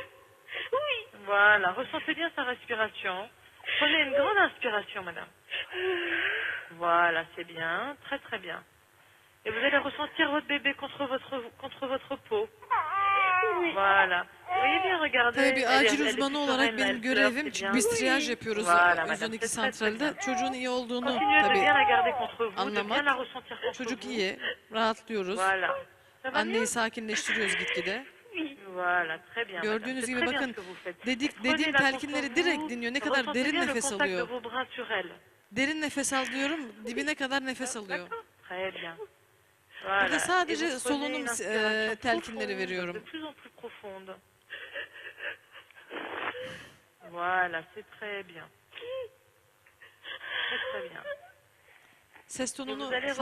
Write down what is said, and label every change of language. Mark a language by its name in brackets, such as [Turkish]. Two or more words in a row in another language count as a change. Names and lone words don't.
[French] Oui. Voilà, ressentez bien sa respiration. Prenez une grande inspiration, madame. Voilà, c'est bien, très très bien. Et vous allez ressentir votre bébé contre votre peau. Voilà. Vous voyez bien, regardez. [Turkish] Tabii bir [French] elle [Turkish] acil [French] est [Turkish] uzmanı [French] plus [Turkish] olarak [French] sereine, [Turkish] benim [French] elle pleure, [Turkish] görevim, [French] c'est [Turkish] çünkü [French] bien. [Turkish] biz triyaj yapıyoruz [French] Voilà, madame, [Turkish] 112 [French] c'est très, très [Turkish] santralde. [French] bien. [Turkish] Çocuğun iyi olduğunu [French] Continuez de [Turkish] tabii [French] bien la garder contre vous, de bien [Turkish] anlamak. [French] la ressentir contre [Turkish] Çocuk [French] vous. [Turkish] iyi, rahatlıyoruz. [French] Voilà. Ça va [Turkish] Anneyi [French] mieux? [Turkish] sakinleştiriyoruz gitgide. [French] Voilà, très bien, [Turkish] Gördüğünüz [French] madame. [Turkish] gibi [French] C'est très bien [Turkish] bakın [French] ce que vous faites. [Turkish] dediğim [French] Prenez la contre [Turkish] telkinleri direkt [French] vous, [Turkish] dinliyor. Ne kadar [French] ressentez [Turkish] derin [French] bien le [Turkish] nefes [French] contact de [Turkish] alıyor. [French] vos bras sur elle. [Turkish] Derin nefes al diyorum, dibine kadar nefes alıyor. [French] Très bien. [Turkish] Burada [French] Voilà. Et [Turkish] sadece [French] vous prenez [Turkish] solunum [French] une inspiration [Turkish] telkinleri [French] profonde, [Turkish] veriyorum. [French] de plus en plus profonde. Voilà, c'est très bien. Très très bien. [Turkish] Ses [French] Et [Turkish] tonunu [French] vous allez